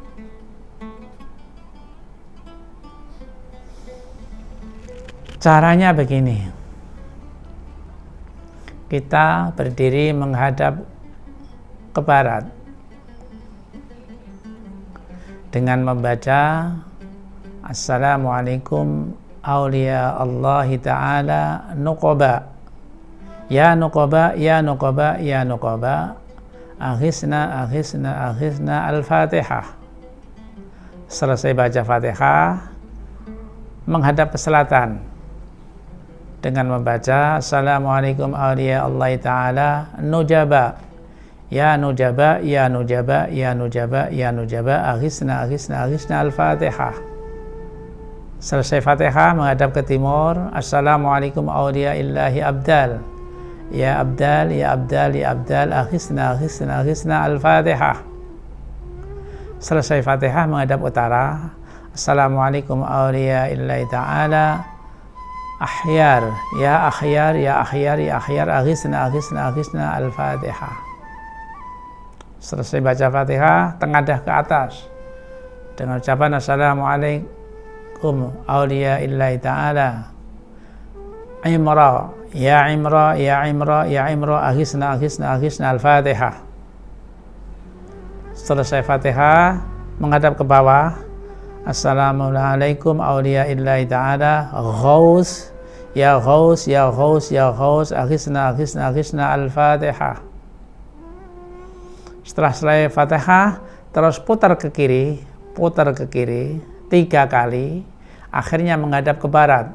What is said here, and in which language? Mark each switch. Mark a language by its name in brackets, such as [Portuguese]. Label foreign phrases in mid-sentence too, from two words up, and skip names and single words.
[Indonesian] Caranya begini, kita berdiri menghadap ke barat dengan membaca [Arabic] السلام عليكم أولياء الله تعالى نقباء. يا نقباء، يا نقباء، يا نقباء، أغثنا، أغثنا، أغثنا. الفاتحة. [Indonesian] Selesai baca Fatihah, menghadap ke selatan dengan membaca [Arabic] السلام عليكم أولياء الله تعالى نجباء. يا نجباء، يا نجباء، يا نجباء، يا نجباء، أغثنا، أغثنا، أغثنا. الفاتحة. [Indonesian] Selesai Fatihah, menghadap ke timur. [Arabic] السلام عليكم أولياء الله أبدال. يا أبدال، يا أبدال، يا أبدال، أغثنا، أغثنا، أغثنا. الفاتحة. [Indonesian] Selesai Fatihah, menghadap utara. [Arabic] السلام عليكم أولياء الله تعالى أخيار. يا أخيار، يا أخيار، يا أخيار, أغثنا، أغثنا، أغثنا. الفاتحة. [Indonesian] Selesai baca Fatihah, tengadah ke atas dengan ucapan [Arabic] السلام عليكم أولياء الله تعالى أمراء، يا أمراء، يا أمراء، يا أمراء، أغثنا، أغثنا، أغثنا. الفاتحة. [Indonesian] Selesai Fatihah, menghadap ke bawah. [Arabic] السلام عليكم أولياء الله تعالى غوث، يا غوث، يا غوث، يا غوث، أغثنا، أغثنا، أغثنا. الفاتحة. [Indonesian] Setelah selesai Fatihah, terus putar ke kiri 3 kali, akhirnya menghadap ke barat.